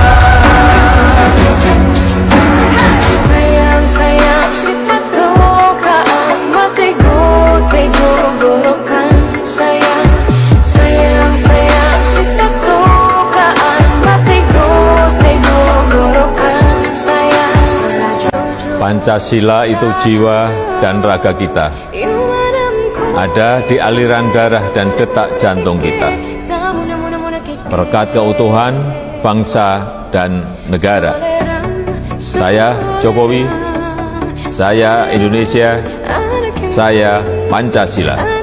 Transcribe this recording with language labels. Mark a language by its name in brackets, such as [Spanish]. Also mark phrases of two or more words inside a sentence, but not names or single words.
[Indonesian] Sayang sipatokaan makai go gorokan sayang sipatokaan makai go gorokan sayang. Pancasila itu jiwa dan raga kita, ada di aliran darah dan detak jantung kita. Berkat keutuhan bangsa dan negara, saya Jokowi, saya Indonesia, saya Pancasila.